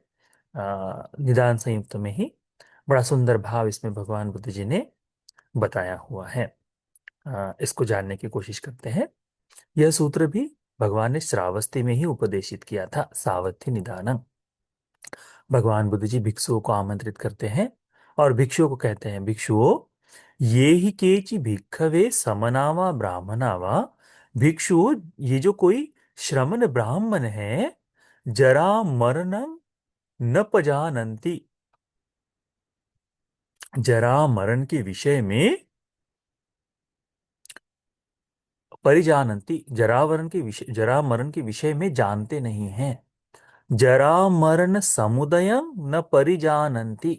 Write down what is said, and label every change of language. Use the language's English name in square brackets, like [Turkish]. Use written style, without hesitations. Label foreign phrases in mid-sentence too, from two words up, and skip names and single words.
[Hindi] निदान संयुक्त में ही बड़ा सुंदर भाव इसमें भगवान बुद्ध जी ने बताया हुआ है। इसको जानने की कोशिश करते हैं। यह सूत्र भी भगवान ने श्रावस्ती में ही उपदेशित किया था, [Pali] सावथ्य निदानम। [Hindi] भगवान बुद्ध जी भिक्षुओं को आमंत्रित करते हैं और भिक्षुओं को कहते हैं, भिक्षुओं, [Pali] ये ही केचि भिक्खवे समनावा ब्राह्मणावा। [Hindi] भिक्षु, ये जो कोई श्रमण ब्राह्मण है, [Pali] जरा मरणम न पजानंती। [Hindi] जरा मरण के विषय में परिजानंती, जरा मरण के विषय में जानते नहीं हैं। [Pali] जरा मरण समुदयम न परिजानंती।